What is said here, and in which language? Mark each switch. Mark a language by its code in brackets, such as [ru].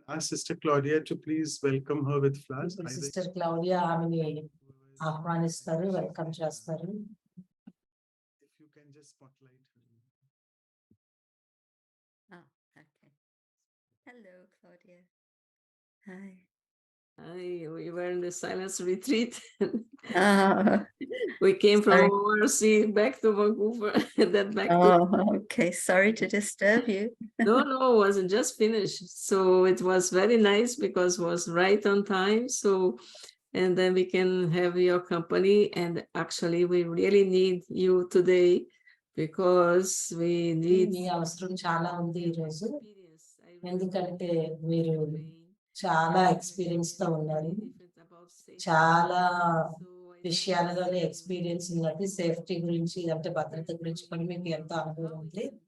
[en] Sister Claudia to please welcome her with flowers. [te] Sister Claudia ఆమెని ఆహ్వానిస్తారు, welcome చేస్తారు. [en] If you can just spotlight her. okay. Hello, Claudia. Hi. Hi, we were in the silence retreat. We came from ORC back to Vancouver and then back to. Okay. Sorry to disturb you. No, it wasn't just finished. So it was very nice because it was right on time. So, and then we can have your company. And actually, we really need you today because we need. [te] మీ అవసరం చాలా ఉంది ఈరోజు, ఎందుకంటే మీరు చాలా experience తో ఉన్నారు. చాలా విషయాలలోనే ఎక్స్పీరియన్స్ ఉన్నది. సేఫ్టీ గురించి, అంటే భద్రత గురించి కూడా మీకు ఎంతో అనుభవం ఉంది.